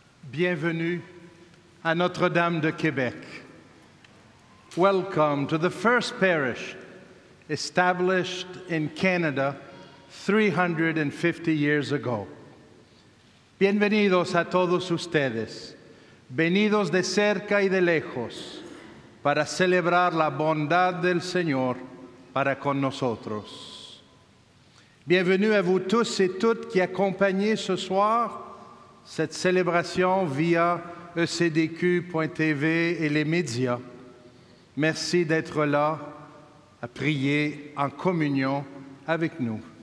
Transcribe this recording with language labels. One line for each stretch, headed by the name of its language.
French: Bienvenue à Notre-Dame de Québec.
English: Welcome to the first parish established in Canada 350 years ago.
Spanish: Bienvenidos a todos ustedes, venidos de cerca y de lejos, para celebrar la bondad del Señor para con nosotros.
French: Bienvenue à vous tous et toutes qui accompagnez ce soir cette célébration via ecdq.tv et les médias. Merci d'être là à prier en communion avec nous.